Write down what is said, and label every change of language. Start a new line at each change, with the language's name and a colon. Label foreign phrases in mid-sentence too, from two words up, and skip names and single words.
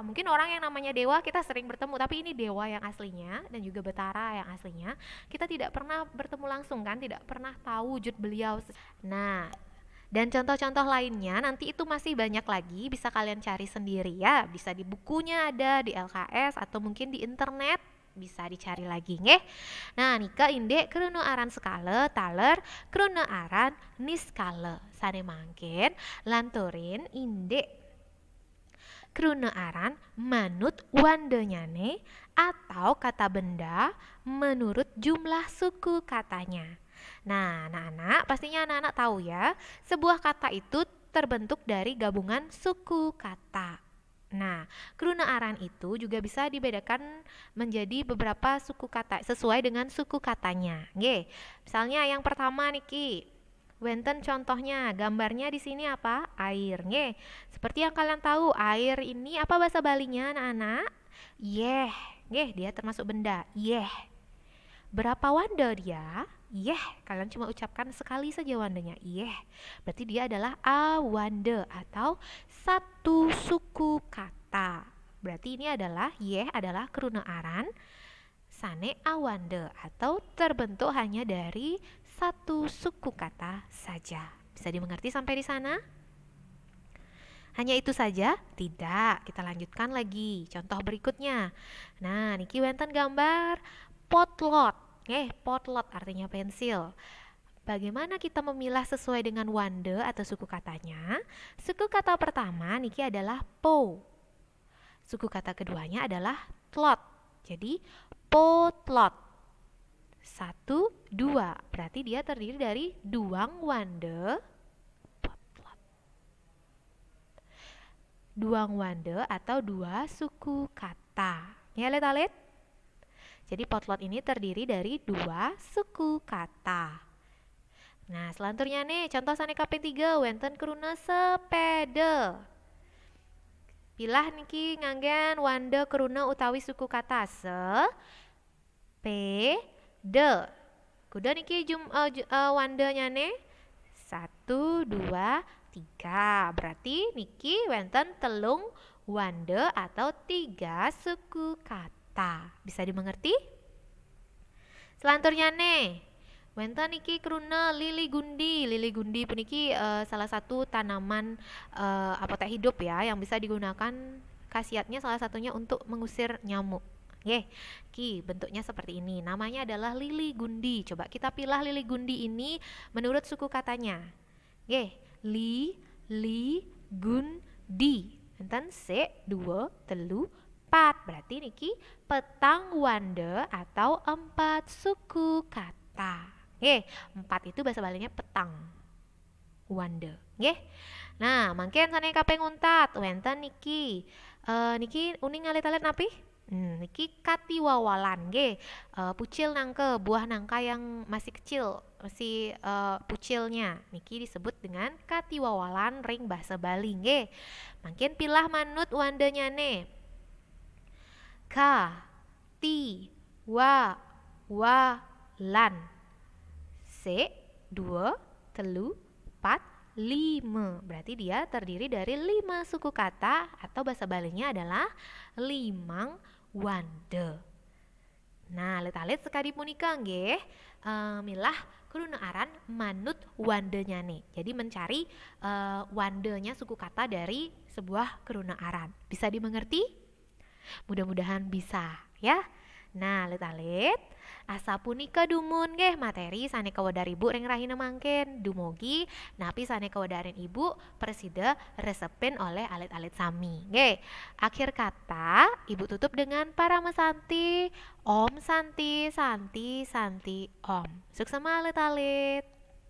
Indonesian: Mungkin orang yang namanya dewa kita sering bertemu, tapi ini dewa yang aslinya dan juga betara yang aslinya kita tidak pernah bertemu langsung kan, tidak pernah tahu wujud beliau. Nah, dan contoh-contoh lainnya nanti itu masih banyak lagi, bisa kalian cari sendiri ya. Bisa di bukunya ada di LKS atau mungkin di internet bisa dicari lagi nggih.
Balinese: Nah, nika indek kruna aran skala taler kruna aran niskala. Sane mangkin lanturin indek kruna aran manut wandanyane
Indonesian: atau kata benda menurut jumlah suku katanya. Nah, anak-anak pastinya anak-anak tahu ya, sebuah kata itu terbentuk dari gabungan suku kata. Nah, kruna aran itu juga bisa dibedakan menjadi beberapa suku kata sesuai dengan suku katanya. Nggih. Misalnya yang pertama
Balinese: niki, wenten
Indonesian: contohnya, gambarnya di sini apa? Air, nggih. Seperti yang kalian tahu, air ini apa bahasa Balinya, anak-anak? Yeh, nggih, dia termasuk benda. Yeh. Berapa wanda dia? Yeh, kalian cuma ucapkan sekali saja wandanya. Yeh. Berarti dia adalah awanda atau satu suku kata. Berarti ini adalah yeh adalah
Balinese: kruna aran sane awanda
Indonesian: atau terbentuk hanya dari satu suku kata saja. Bisa dimengerti sampai di sana? Hanya itu saja? Tidak, kita lanjutkan lagi. Contoh berikutnya. Nah,
Balinese: niki wenten gambar potlot.
Indonesian: Potlot artinya pensil. Bagaimana kita memilah sesuai dengan wanda atau suku katanya? Suku kata pertama niki adalah po. Suku kata keduanya adalah tlot. Jadi potlot. 1, 2. Berarti dia terdiri dari
Balinese: duang wanda. Duang wanda
Indonesian: atau dua suku kata. Ya, lihat. Jadi potlot ini terdiri dari dua suku kata. Nah, selanjutnya nih, contoh
Balinese: sane KP3, wenten kruna
Indonesian: sepeda.
Balinese: Pilah niki nganggen wanda kruna utawi
Indonesian: suku kata
Balinese: de. Kuda niki wandanya nih 1, 2, 3.
Indonesian: Berarti
Balinese: niki wenten telung wanda
Indonesian: atau 3 suku kata. Bisa dimengerti? Selanjutnya nih,
Balinese: wenten niki kruna lili gundi.
Indonesian: Lili gundi puniki salah satu tanaman apotek hidup ya yang bisa digunakan, khasiatnya salah satunya untuk mengusir nyamuk. Ki bentuknya seperti ini. Namanya adalah lili gundi. Coba kita pilih lili gundi ini menurut suku katanya. Li gundi.
Balinese: Enten se 2 telu 4. Berarti niki petang wanda
Indonesian: atau 4 suku kata. 4 itu bahasa Balinya
Balinese: petang wanda. Nah, mangken sane kaping untat wenten niki. Niki uning ngalit-alit napi? Niki katiwawalan pucil nangke,
Indonesian: buah nangka yang masih kecil, masih pucilnya. Niki disebut dengan katiwawalan ring bahasa Bali Mungkin
Balinese: pilah manut wandanya nih.
Indonesian: Ka ti wa lan.
Balinese: Se 2 telu 4 5.
Indonesian: Berarti dia terdiri dari 5 suku kata atau bahasa Balinya adalah
Balinese: limang wanda. Nah, alit sekali punika milah kruna aran manut wandanya nih.
Indonesian: Jadi mencari wandanya suku kata dari sebuah kruna aran. Bisa dimengerti? Mudah-mudahan bisa ya. Nah,
Balinese: alit asa punika dumun materi sane kawadar ibu ring rahina mangken dumugi napi sane kawadarin ibu presida resepin oleh alit-alit sami
Indonesian: akhir kata ibu tutup dengan
Balinese: Parama Santi Om Santi Santi Santi Om. Suksema alit-alit.